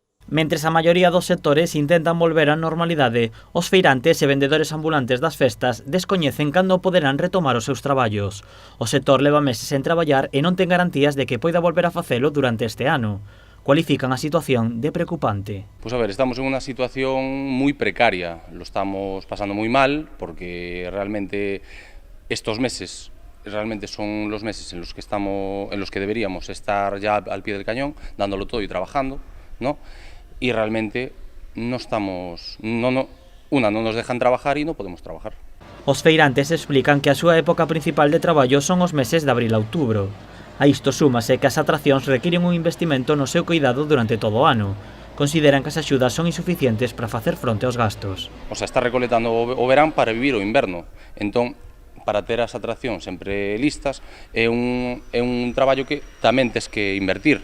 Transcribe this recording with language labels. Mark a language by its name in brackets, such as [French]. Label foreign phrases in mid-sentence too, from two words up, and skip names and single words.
[Galician] Mentres a maioría dos sectores intentan volver á normalidade, os feirantes e vendedores ambulantes das festas descoñecen cando poderán retomar os seus traballos. O sector leva meses sen traballar e non ten garantías de que poida volver a facelo durante este ano. Cualifican a situación de preocupante. [Spanish] Pues a ver, estamos en una situación muy precaria, lo estamos pasando muy mal porque realmente estos meses realmente son los meses en los que deberíamos estar ya al pie del cañón, dándolo todo y trabajando, ¿no? Y realmente no nos dejan trabajar y no podemos trabajar. [Galician] Os feirantes explican que a súa época principal de traballo son os meses de abril a outubro. A isto súmase que as atraccións requiren un investimento no seu cuidado durante todo o ano. Consideran que as axudas son insuficientes para facer fronte aos gastos. [Spanish] O sea, [Galician] está recoletando o verán para vivir o inverno. Entón, para ter as atraccións sempre listas, é un traballo que tamén tes que invertir.